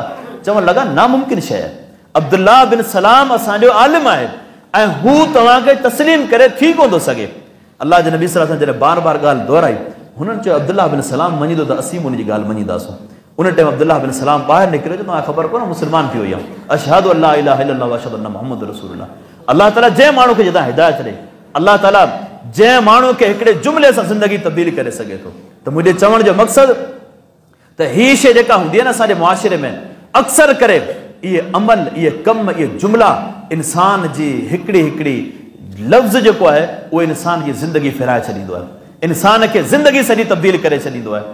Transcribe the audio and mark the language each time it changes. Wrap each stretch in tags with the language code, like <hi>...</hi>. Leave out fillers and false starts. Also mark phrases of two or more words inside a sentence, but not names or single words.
<sd>चवणु लॻा नामुमकिन शइ आहे। अब्दुल्लाह बिन सलाम असांजो आलिम आहे ऐं हू तव्हांखे तस्लीम करे थी कोन थो सघे। अल्लाह जे नबी</sd> <ar>صلى الله عليه وسلم</ar> <sd>जॾहिं बार बार ॻाल्हि दोहराई, हुननि चयो अब्दुल्लाह बिन सलाम मञींदो त असीं उन जी ॻाल्हि मञींदासूं। उन टाइम अब्दुल्लाह बिन सलाम ॿाहिरि निकिरियो, जो तव्हांखे ख़बर कोन मुस्लमान थी वई आहे।</sd> <ar>أشهد أن لا إله إلا الله وأشهد أن محمدا رسول الله.</ar> <sd>अल्लाह ताला जंहिं माण्हू खे जॾहिं हिदायत ॾे, अल्लाह ताला जंहिं माण्हू खे हिकिड़े जुमिले सां ज़िंदगी तब्दील करे सघे थो। त मुंहिंजे चवण जो मक़सदु त हीअ शइ जेका हूंदी आहे न असांजे मुआशिरे में, अक्सर करे इहे अमल, इहे कम, इहे जुमिला इंसान जी हिकिड़ी हिकिड़ी लफ़्ज़ जेको आहे उहो इंसान जी ज़िंदगी फिराए छॾींदो आहे, इंसान खे ज़िंदगी सॼी तब्दील करे छॾींदो आहे।</sd>